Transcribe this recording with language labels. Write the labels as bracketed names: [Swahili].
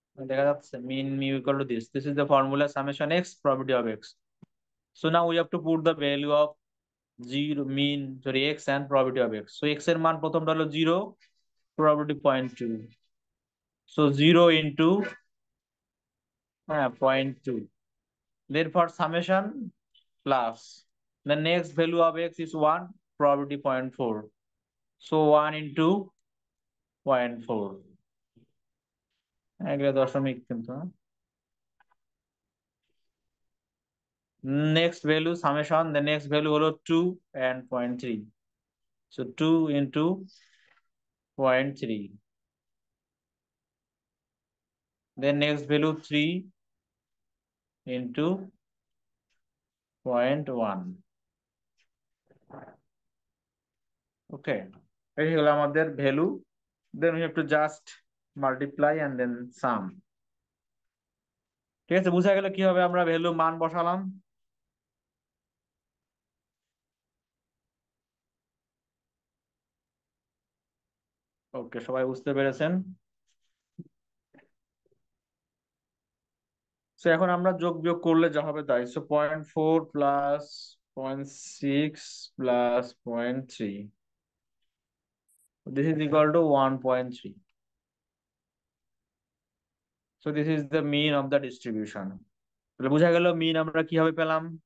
[Bangla] দেখা যাচ্ছে [English] Mean mu equal to this is the formula summation x probability of x. So now we have to put the value of zero mean sorry x and probability of x. [Bangla] So x এর মান প্রথমটা হলো 0, probability 0.2। [English] so 0 into 0.2, therefore summation plus the next value of x is 1, probability 0.4, so 1 into 0.4, [Bangla] এগুলো দশমিক কিন্তু [English] next value summation, the next value হলো 2 and 0.3, so 2 into 0.3, then next value 3 into 0.1। okay, [Bangla] এই হলো আমাদের value, [English] then we have to just multiply and then sum। [Bangla] ঠিক আছে, বুঝা গেল কিভাবে আমরা ভ্যালু মান বসালাম। ওকে, সবাই বুঝতে পেরেছেন। সো এখন আমরা যোগ বিয়োগ করলে যা হবে তাই। [English] So 0.4 plus 0.6 plus 0.3, this is equal to 1.3. So this is the mean of the distribution. [Bangla] তাহলে বোঝা গেল মিন আমরা কিভাবে পেলাম।